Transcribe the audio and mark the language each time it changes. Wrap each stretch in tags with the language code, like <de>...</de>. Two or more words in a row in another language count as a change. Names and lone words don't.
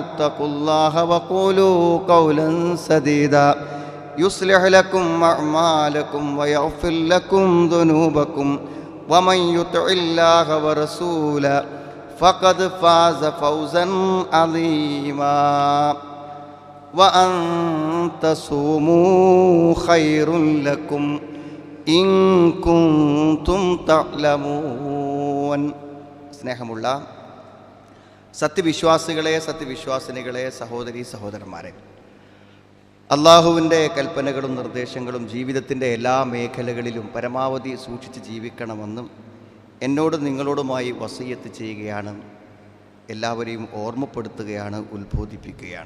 <ar>اتقوا الله وقولوا قولا سديدا يصلح لكم أعمالكم ويغفر لكم ذنوبكم ومن يطع الله ورسوله فقد فاز فوزا عظيما وأن تصوموا خير لكم إن كنتم تعلمون.</ar> <ml>സ്നേഹമുള്ള സത്യവിശ്വാസികളെ, സത്യവിശ്വാസിനികളെ, സഹോദരീ സഹോദരന്മാരെ, അള്ളാഹുവിൻ്റെ കൽപ്പനകളും നിർദ്ദേശങ്ങളും ജീവിതത്തിൻ്റെ എല്ലാ മേഖലകളിലും പരമാവധി സൂക്ഷിച്ച് ജീവിക്കണമെന്നും എന്നോടും നിങ്ങളോടുമായി വസിയത്ത് ചെയ്യുകയാണ്, എല്ലാവരെയും ഓർമ്മപ്പെടുത്തുകയാണ്, ഉത്ബോധിപ്പിക്കുകയാണ്.</ml>